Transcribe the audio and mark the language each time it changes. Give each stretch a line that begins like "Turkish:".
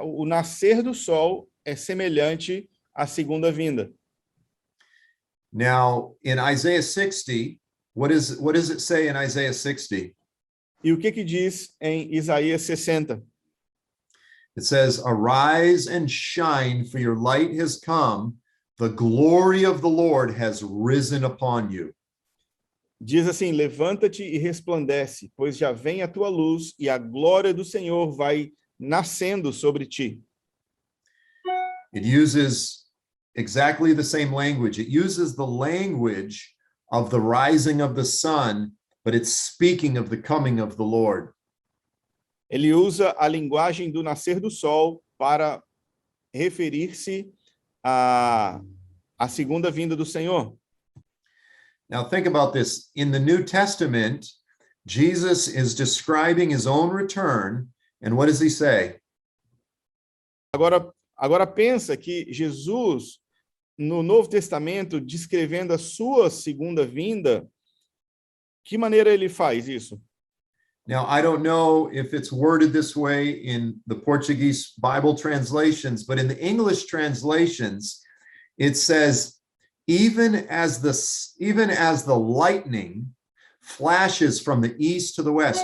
Portuguese: O nascer do sol é semelhante à segunda vinda.
English: Now, in Isaiah 60, what does it say in Isaiah 60?
Portuguese: E o que diz em Isaías 60?
English: It says, "Arise and shine, for your light has come. The glory of the Lord has risen upon you."
Portuguese: Diz assim: levanta-te e resplandece, pois já vem a tua luz e a glória do Senhor vai nascendo sobre ti.
English: It uses exactly the same language. It uses the language of the rising of the sun, but it's speaking of the coming of the Lord.
Portuguese: Ele usa a linguagem do nascer do sol para referir-se à segunda vinda do Senhor.
English: Now think about this. In the New Testament, Jesus is describing his own return, and what does he say?
Portuguese: Agora pensa que Jesus, no Novo Testamento, descrevendo a sua segunda vinda, que maneira ele faz isso?
English: Now, I don't know if it's worded this way in the Portuguese Bible translations, but in the English translations, it says, even as the lightning flashes from the east to the west.